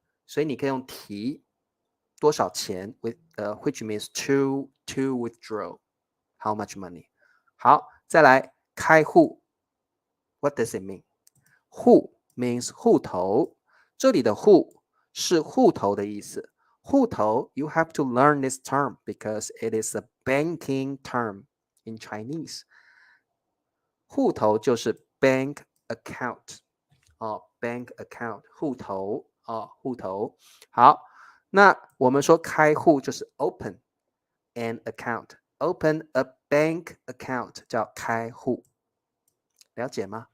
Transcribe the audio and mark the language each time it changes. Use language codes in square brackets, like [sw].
[zh] 所以你可以用提多少钱 [en] which means to withdraw how much money。 [zh] 好，再来开户 ， [en] What does it mean？ [zh] 户 means 户头，这里的户是户头的意思。 [en] 户头 you have to learn this term because it is a banking term in Chinese。 [zh] 户头就是 bank account bank account 户头户头。好，那我们说开户就是 [en] open an account，open a bank account [zh] 叫开户，了解吗？